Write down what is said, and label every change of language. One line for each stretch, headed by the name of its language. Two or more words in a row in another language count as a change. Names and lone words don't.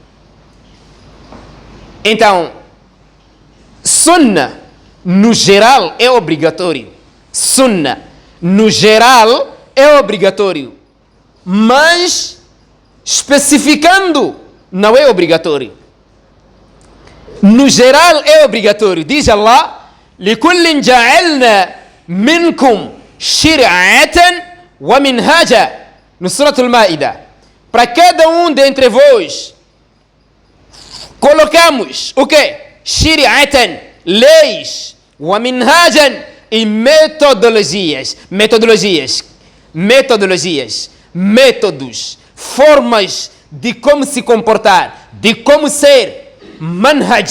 Portuguese: Então, Sunnah no geral é obrigatório. Sunnah no geral é obrigatório, mas especificando não é obrigatório. No geral é obrigatório.
Arabic: Diz Allah: لِكُلٍّ جَعَلْنَا مِنْكُمْ شِرْعَةً وَمِنْهَاجًا.
Portuguese: No Surah Al-Ma'idah. Para cada um dentre vós colocamos o quê? Shiri'atan, leis,
Arabic: ومنهاجا,
Portuguese: e metodologias, métodos, formas de como se comportar, de como ser.